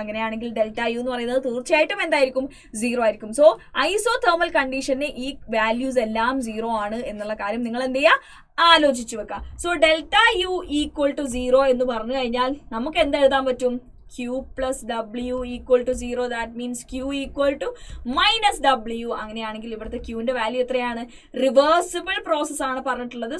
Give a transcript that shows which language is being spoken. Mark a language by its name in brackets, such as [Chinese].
[Malayalam] അങ്ങനെയാണെങ്കിൽ delta U എന്ന് പറയുന്നത് തീർച്ചയായിട്ടും എന്തായിരിക്കും, 0 ആയിരിക്കും. സോ ഐസോതേർമൽ കണ്ടീഷന് ഈ വാല്യൂസ് എല്ലാം 0 ആണ് എന്നുള്ള കാര്യം നിങ്ങൾ എന്ത് ചെയ്യുക, ആലോചിച്ചു വെക്കുക. So delta U equal to 0 എന്ന് പറഞ്ഞു കഴിഞ്ഞാൽ നമുക്ക് എന്ത് എഴുതാൻ പറ്റും, [English] Q plus W equal to 0. That means Q equal to minus W. [Malayalam] അങ്ങനെയാണെങ്കിൽ ഇവിടുത്തെ Qന്റെ വാല്യൂ എത്രയാണ്, റിവേഴ്സിബിൾ പ്രോസസ് ആണ് പറഞ്ഞിട്ടുള്ളത്.